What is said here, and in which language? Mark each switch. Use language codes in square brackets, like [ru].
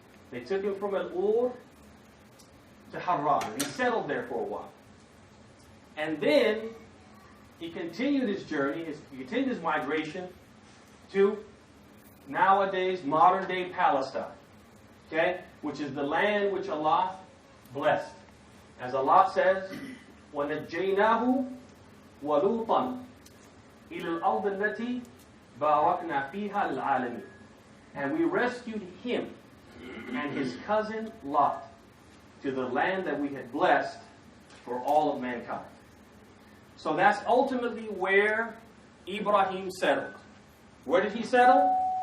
[en] They took him from Al-Ur to Haran. He settled there for a while. And then he continued his journey, he continued his migration to nowadays modern-day Palestine. Okay? Which is the land which Allah blessed. As Allah says, [ar] وَنَجَّيْنَاهُ وَلُوطًا إِلَى الْأَرْضِ الَّتِي بَارَكْنَا فِيهَا الْعَالَمِينَ. [en] And we rescued him and his cousin Lot to the land that we had blessed for all of mankind. So that's ultimately where Ibrahim settled. Where did he settle?